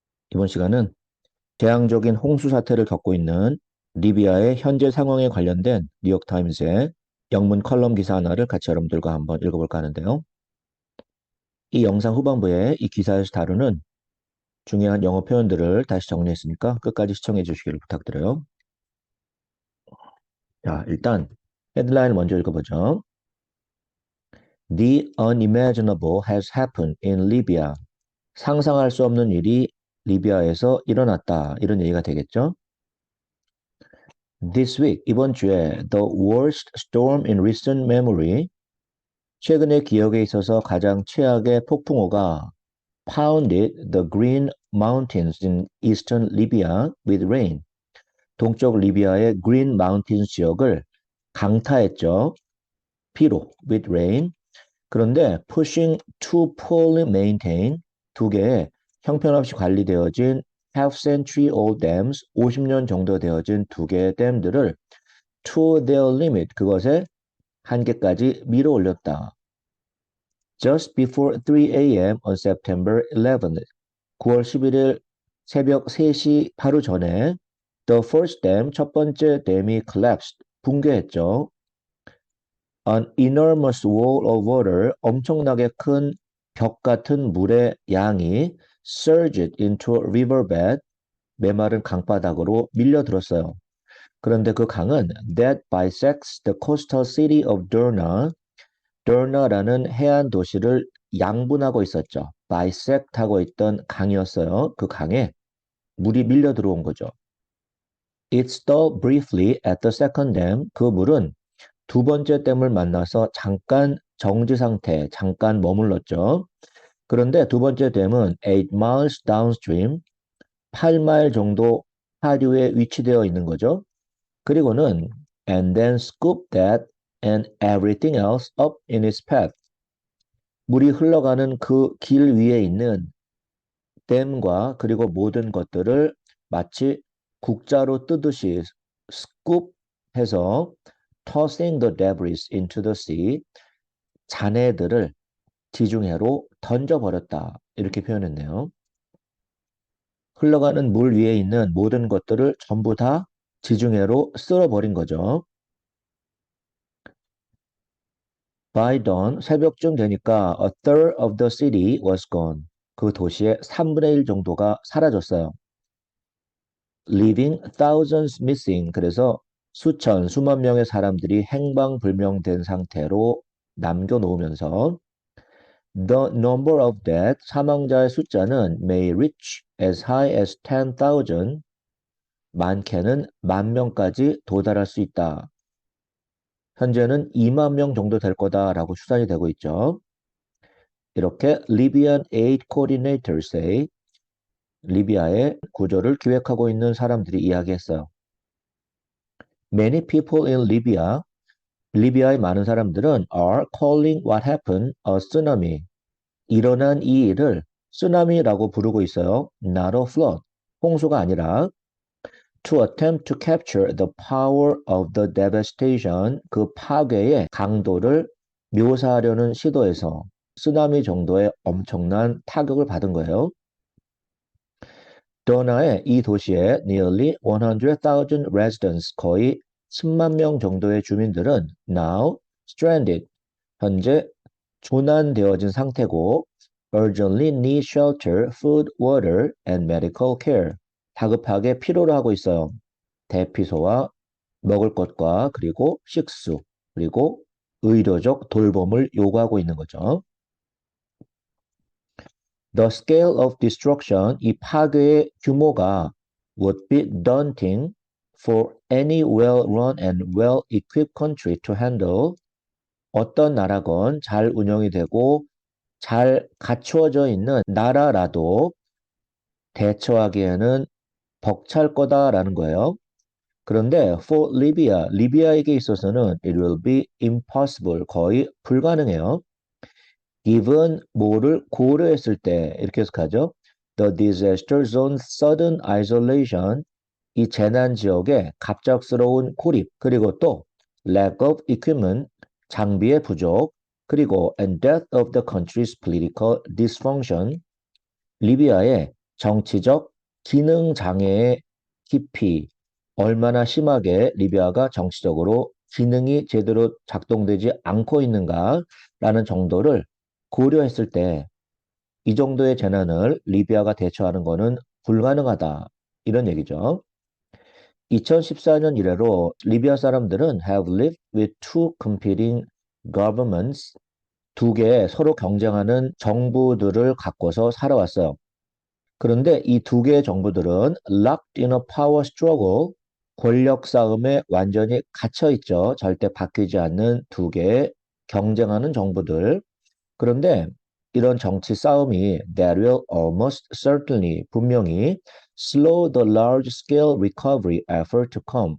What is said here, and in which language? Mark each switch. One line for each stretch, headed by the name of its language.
Korean: 이번 시간은 재앙적인 홍수 사태를 겪고 있는 리비아의 현재 상황에 관련된 뉴욕타임스의 영문 컬럼 기사 하나를 같이 여러분들과 한번 읽어볼까 하는데요. 이 영상 후반부에 이 기사에서 다루는 중요한 영어 표현들을 다시 정리했으니까 끝까지 시청해 주시기를 부탁드려요. 자, 일단 헤드라인을 먼저 읽어보죠.
English: The unimaginable has happened in Libya.
Korean: 상상할 수 없는 일이 리비아에서 일어났다. 이런 얘기가 되겠죠.
English: This week,
Korean: 이번 주에
English: the worst storm in recent memory,
Korean: 최근의 기억에 있어서 가장 최악의 폭풍우가
English: pounded the green mountains in eastern Libya with rain.
Korean: 동쪽 리비아의 green mountains 지역을 강타했죠. 비로
English: with rain.
Korean: 그런데
English: pushing two poorly maintained
Korean: 두 개의 형편없이 관리되어진
English: half century old dams,
Korean: 50년 정도 되어진 두 개의 댐들을
English: to their limit,
Korean: 그것의 한계까지 밀어 올렸다.
English: Just before 3 a.m. on September 11th,
Korean: 9월 11일 새벽 3시 하루 전에
English: the first dam,
Korean: 첫 번째 댐이
English: collapsed,
Korean: 붕괴했죠.
English: An enormous wall of water,
Korean: 엄청나게 큰 벽 같은 물의 양이
English: surged into a riverbed,
Korean: 메마른 강바닥으로 밀려들었어요. 그런데 그 강은
English: that bisects the coastal city of Derna,
Korean: Derna라는 해안 도시를 양분하고 있었죠. bisect 하고 있던 강이었어요. 그 강에 물이 밀려 들어온 거죠.
English: It stalled briefly at the second dam.
Korean: 그 물은 두 번째 댐을 만나서 잠깐 정지 상태, 잠깐 머물렀죠. 그런데 두 번째 댐은
English: 8 miles downstream,
Korean: 8마일 정도 하류에 위치되어 있는 거죠. 그리고는
English: and then scoop that and everything else up in its path.
Korean: 물이 흘러가는 그 길 위에 있는 댐과 그리고 모든 것들을 마치 국자로 뜨듯이 scoop해서
English: tossing the debris into the sea,
Korean: 잔해들을 지중해로 던져버렸다. 이렇게 표현했네요. 흘러가는 물 위에 있는 모든 것들을 전부 다 지중해로 쓸어버린 거죠.
English: By dawn,
Korean: 새벽쯤 되니까
English: a third of the city was gone.
Korean: 그 도시의 3분의 1 정도가 사라졌어요.
English: Leaving thousands missing.
Korean: 그래서 수천, 수만 명의 사람들이 행방불명된 상태로 남겨놓으면서
English: The number of dead,
Korean: 사망자의 숫자는
English: may reach as high as 10,000,
Korean: 많게는 10,000명까지 도달할 수 있다. 현재는 2만 명 정도 될 거다라고 추산이 되고 있죠. 이렇게
English: Libyan Aid Coordinators say,
Korean: 리비아의 구조를 기획하고 있는 사람들이 이야기했어요.
English: Many people in Libya,
Korean: 리비아의 많은 사람들은
English: are calling what happened a tsunami.
Korean: 일어난 이 일을 쓰나미라고 부르고 있어요.
English: Not a flood.
Korean: 홍수가 아니라
English: to attempt to capture the power of the devastation.
Korean: 그 파괴의 강도를 묘사하려는 시도에서 쓰나미 정도의 엄청난 타격을 받은 거예요. 더나의 이 도시의
English: nearly 100,000 residents,
Korean: 거의 10만 명 정도의 주민들은
English: now stranded,
Korean: 현재 조난되어진 상태고
English: urgently need shelter, food, water, and medical care.
Korean: 다급하게 필요로 하고 있어요. 대피소와 먹을 것과 그리고 식수, 그리고 의료적 돌봄을 요구하고 있는 거죠.
English: The scale of destruction,
Korean: 이 파괴의 규모가
English: would be daunting for any well-run and well-equipped country to handle.
Korean: 어떤 나라건 잘 운영이 되고 잘 갖추어져 있는 나라라도 대처하기에는 벅찰 거다라는 거예요. 그런데
English: for Libya,
Korean: 리비아에게 있어서는
English: it will be impossible,
Korean: 거의 불가능해요. given 뭐를 고려했을 때 이렇게 해석하죠.
English: The disaster zone sudden isolation,
Korean: 이 재난 지역의 갑작스러운 고립, 그리고 또
English: lack of equipment,
Korean: 장비의 부족, 그리고
English: and death of the country's political dysfunction,
Korean: 리비아의 정치적 기능 장애의 깊이, 얼마나 심하게 리비아가 정치적으로 기능이 제대로 작동되지 않고 있는가라는 정도를 고려했을 때 이 정도의 재난을 리비아가 대처하는 것은 불가능하다. 이런 얘기죠. 2014년 이래로 리비아 사람들은
English: have lived with two competing governments,
Korean: 두 개의 서로 경쟁하는 정부들을 갖고서 살아왔어요. 그런데 이 두 개의 정부들은
English: locked in a power struggle,
Korean: 권력 싸움에 완전히 갇혀 있죠. 절대 바뀌지 않는 두 개의 경쟁하는 정부들. 그런데 이런 정치 싸움이
English: that will almost certainly
Korean: 분명히
English: slow the large-scale recovery effort to come.